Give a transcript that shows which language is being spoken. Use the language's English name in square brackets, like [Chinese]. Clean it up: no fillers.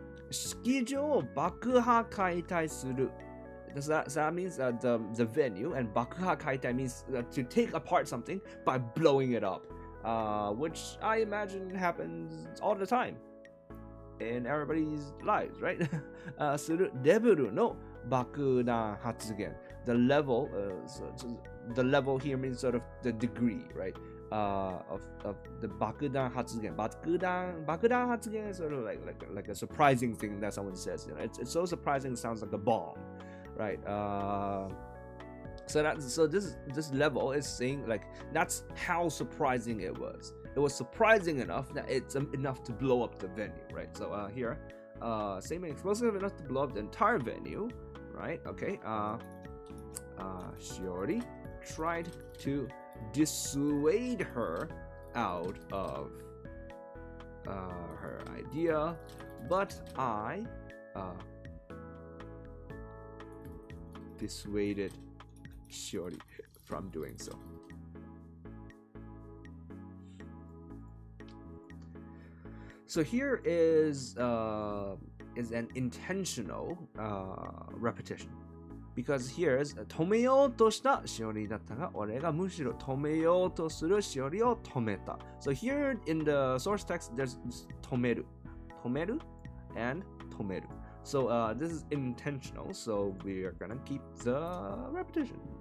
[Japanese] 式場を爆破解体する. [English] That means the venue, and 爆破解体 means to take apart something by blowing it up, which I imagine happens all the time in everybody's lives, right? [Japanese] するレベルの爆弾発言. [English] The level, the level here means sort of the degree, right? Of the 爆弾発言.爆弾発言 is sort of like a surprising thing that someone says. You know, it's so surprising, it sounds like a bomb, right? So this level is saying like that's how surprising it was. It was surprising enough that it's enough to blow up the venue, right? So here, same explosive enough to blow up the entire venue, right? Okay. Shiori tried to dissuade her out of her idea, but I dissuaded Shiori from doing so. So here is an intentional repetition. Because here is [Japanese] 止めようとしたしおりだったが、俺がむしろ止めようとするしおりを止めた. [English] So here in the source text, there's 止める and 止める. So this is intentional, so we are gonna keep the repetition.